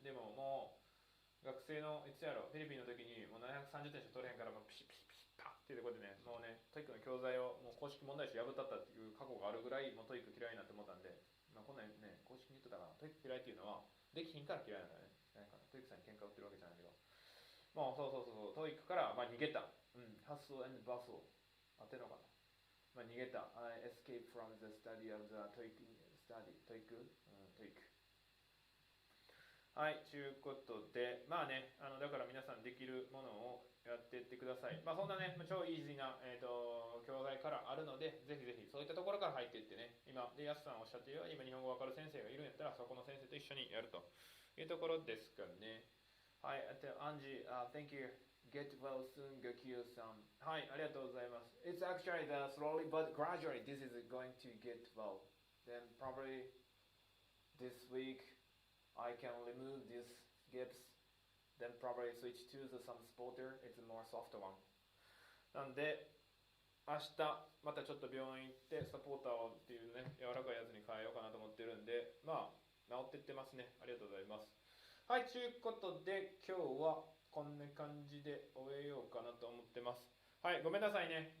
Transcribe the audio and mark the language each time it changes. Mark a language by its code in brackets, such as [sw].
[ja] でももう学生のいつやろ、フィリピンの時にもう730点しか取れへんから、もうピシッピシッピシッパッっていうところでね、もうね、トイックの教材をもう公式問題集破ったったっていう過去があるぐらい、もうトイック嫌いになって思ったんで、こんなんね、公式に言ってたから、トイック嫌いっていうのは、できひんから嫌いなんだよね。トイックさんに喧嘩売ってるわけじゃないけど。そう、トイックから、逃げた。ハッスル&バスル。当てるのかな。逃げた。 [en] I escaped from the study of the TOEIC study. [ja] トイックトイック。はい、ということで、だから皆さんできるものをやっていってください。そんなね、超イージーな、教材からあるので、ぜひぜひそういったところから入っていってね、今、やすさんおっしゃっているように、今日本語わかる先生がいるんやったら、そこの先生と一緒にやるというところですかね。 [en] はい、アンジー、thank you. Get well soon, ガキオさん。 [ja] はい、ありがとうございます。 [en] It's actually slowly but gradually this is going to get well. Then probably this week,I can remove this gips, then probably switch to some spotter. It's a more soft one. [ja] なんで明日またちょっと病院行ってサポーターっていうね、柔らかいやつに変えようかなと思ってるんで、治ってってますね。ありがとうございます。はい、ということで今日はこんな感じで終えようかなと思ってます。はい、ごめんなさいね。